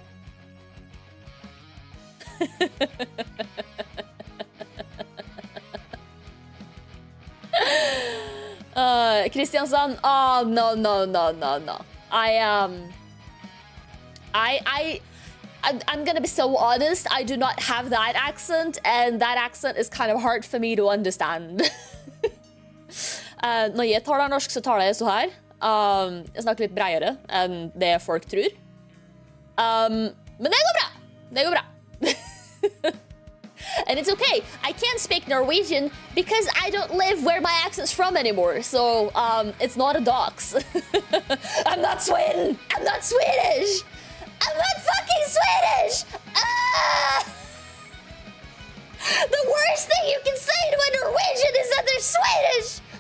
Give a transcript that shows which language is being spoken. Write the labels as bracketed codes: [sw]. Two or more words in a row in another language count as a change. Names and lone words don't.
[en] Kristiansand. Oh no. I'm gonna be so honest. I do not have that accent, and that accent is kind of hard for me to understand. [no] Når jeg taler norsk, så taler jeg så her. Jeg snakker litt breiere enn det folk tror. Men det går bra. Det går bra. [en] And it's okay. I can't speak Norwegian because I don't live where my accent's from anymore. So, it's not a dox. I'm not Sweden. I'm not Swedish. I'm not fucking Swedish! The worst thing you can say to a Norwegian is that they're Swedish!